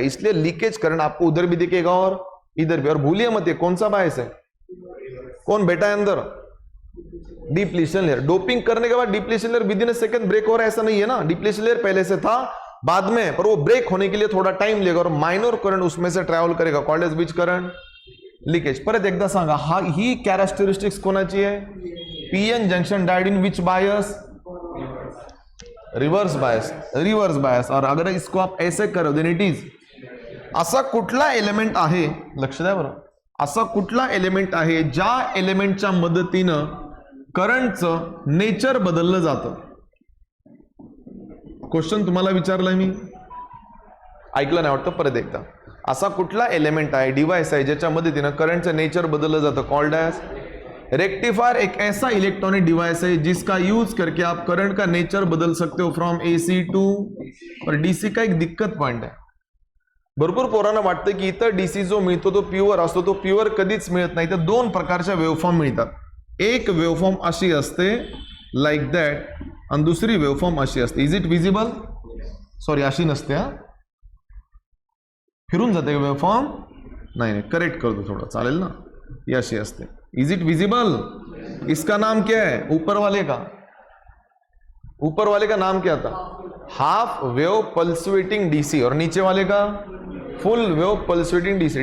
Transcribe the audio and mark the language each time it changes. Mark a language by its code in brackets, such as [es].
[hi] इसलिए leakage current आपको उधर भी दिखेगा और इधर भी. और भूलिए मत, ये कौन सा बायस है? कौन बैठा है अंदर? Depletion layer. डोपिंग करने के बाद depletion layer with in a second break हो रहा है, ऐसा नहीं है ना. डिप्लीशन लेयर पहले से था, बाद में, पर वो ब्रेक होने के लिए थोड़ा टाइम लेगा और माइनर करंट उसमें से ट्रैवल करेगा. [en] Called as which current? Leakage. [mr] परत एकदा सांगा, हा ही कॅरेक्टरिस्टिक्स कोणाची आहे? [en] PN junction diode in which bias? Reverse bias. [hi] और अगर इसको आप ऐसे करो [en] Then it is. [mr] असा कुठला एलिमेंट आहे, लक्ष द्या बरं, असा कुठला एलिमेंट आहे ज्या एलिमेंटच्या मदतीनं करंटचं नेचर बदललं जातं? क्वेश्चन तुम्हाला विचारलाय मी, ऐकलं नाही वाटतं. परत एकदा, असा कुठला एलिमेंट आहे, डिवाइस आहे ज्याच्या मदतीनं करंटचं नेचर बदललं जातं? [en] Called as rectifier. [hi] एक ऐसा इलेक्ट्रॉनिक डिवाइस है जिसका यूज करके आप करंट का नेचर बदल सकते हो फ्रॉम एसी टू. और डीसी का एक दिक्कत पॉइंट आहे. [mr] भरपूर पोरांना वाटतं की इतर डीसी जो मिळतो तो प्युअर असतो. तो प्युअर कधीच मिळत नाही. तर 2 प्रकारच्या वेव्हफॉर्म मिळतात. एक वेव्हफॉर्म अशी असते लाईक दॅट, आणि दुसरी वेव्हफॉर्म अशी असते. [en] Is it visible? Sorry, [mr] अशी नसते. हा, फिरून जाते का वेव्हफॉर्म? [hi] नहीं, करेक्ट कर दो थोड़ा, [mr] चालेल ना. [hi] ये [mr] अशी असते. [en] Is it visible? [hi] इसका नाम क्या है? ऊपर वाले का नाम क्या था? Half wave पल्सुएटिंग DC. और नीचे वाले का फुल वेव पल्सुएटिंग डीसी.